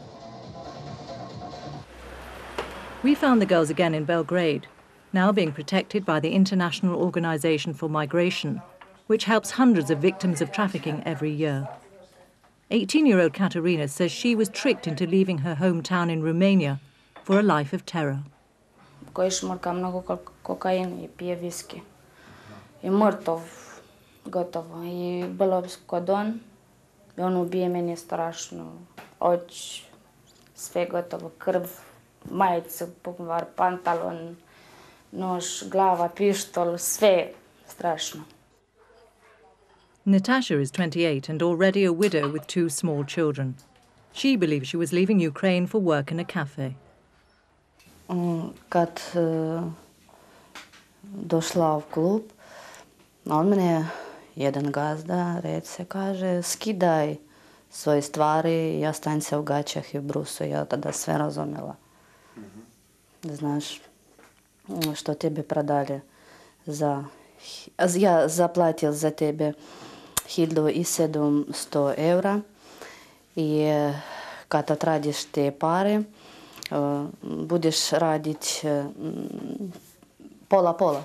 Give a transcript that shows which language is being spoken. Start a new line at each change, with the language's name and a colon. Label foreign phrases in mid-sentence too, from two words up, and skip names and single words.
English: We found the girls again in Belgrade, now being protected by the International Organization for Migration, which helps hundreds of victims of trafficking every year. 18-year-old Katerina says she was tricked into leaving her hometown in Romania for a life of terror.
Serbian: Koji šmurka mnogo kokain i pije viski. I mrtov, gotovo. I bilo kod on, i on ubije meni strašno. Oči, sve gotovo, krv, majice, pokvar, pantalon, nož, glava, pištol, sve strašno.
English: Natasha is 28 and already a widow with 2 small children. She believes she was leaving Ukraine for work in a cafe.
Serbian: Kad došla u klub, on mene, jedan gazda, kaže, skidaj svoje stvari, ja stajem se u gaćah i u brusu. Ja tada sve razumjela. Znaš, što tebe prodali ja zaplatil za tebe 1700 eura i kad odradiš te pare, budeš raditi pola-pola.